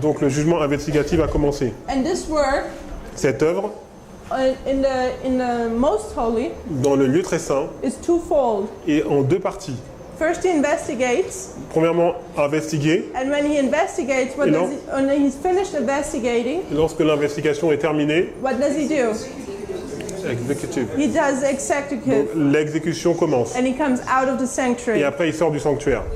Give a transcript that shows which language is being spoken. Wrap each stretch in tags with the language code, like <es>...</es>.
<fr>Donc le jugement investigatif a commencé.</fr> <en>And this work</en> <fr>Cette œuvre,</fr> <en>in the most holy</en> <fr>dans le lieu très saint,</fr> <en>is twofold.</en> <fr>est en deux parties.</fr> <en>First, he investigates,</en> <fr>Premièrement, investiguer.</fr> <en>and when he investigates,</en> <fr>Et non.</fr> <en>when he's finished investigating,</en> <fr>Lorsque l'investigation est terminée,</fr> <en>what does he do? executive. He does executive,</en> <fr>L'exécution commence.</fr> <en>and he comes out of the</en> <fr>Et</fr> <en>sanctuary.</en> <fr>après, il sort du sanctuaire.</fr>